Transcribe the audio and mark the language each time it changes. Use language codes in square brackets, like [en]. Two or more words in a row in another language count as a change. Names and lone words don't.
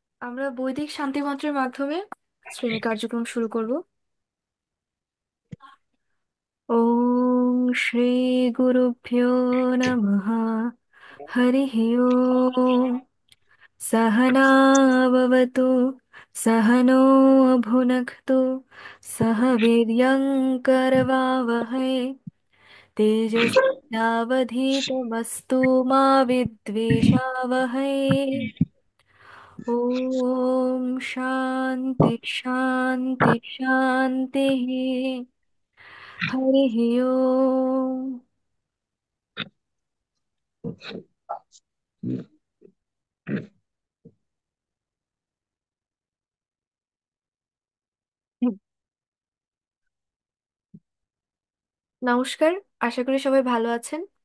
[bn] আমরা বৈদিক শান্তি মন্ত্রের মাধ্যমে শ্রেণী কার্যক্রম শুরু করব। [sa] ওম শ্রী গুরুভ্যো নমঃ। হরিঃ ওম। सहना भवतु, सहनो भुनक्तु, सह वीर्यं करवावहै, तेजस्विनावधीतमस्तु मा विद्विषावहै। ओम शांति शांति शांति। हरिः ओम। [bn] নমস্কার, আশা করি সবাই ভালো আছেন।